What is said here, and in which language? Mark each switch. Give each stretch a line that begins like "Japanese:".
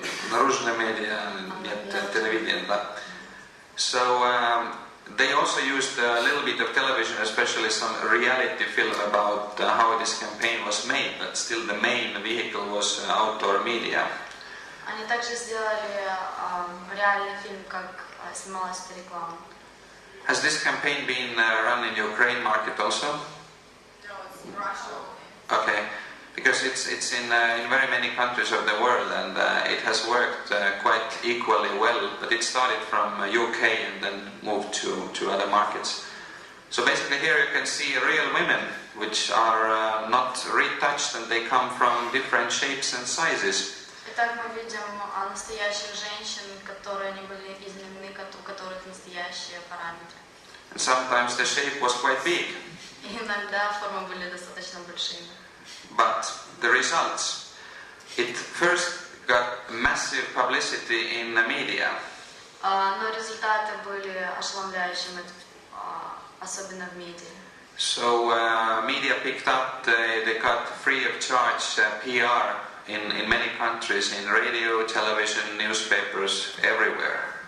Russian: наружная медиа, нет телевидения, да.
English: So they also used a little bit of television, especially some reality film about how this campaign was made, but still the main vehicle was outdoor media.
Russian: Они также сделали реальный фильм, как снималась эта реклама.
English: Has this campaign been run in Ukraine market also? No, it's in Russia. Okay, because it's in very many countries of the world, and it has worked quite equally well, but it started from UK and then moved to other markets. So basically here you can see real women, which are not retouched, and they come from different shapes and sizes.
Russian: Итак, мы видим настоящих женщин, которые не были изменены, у которых настоящие параметры.
English: And sometimes the shape was quite big.
Russian: И иногда формы были достаточно большими.
English: But the results, it first got massive publicity in the media.
Russian: Но результаты были ошеломляющими, особенно в медиа.
English: So media picked up, they got free of charge PR in many countries, in radio, television, newspapers, everywhere.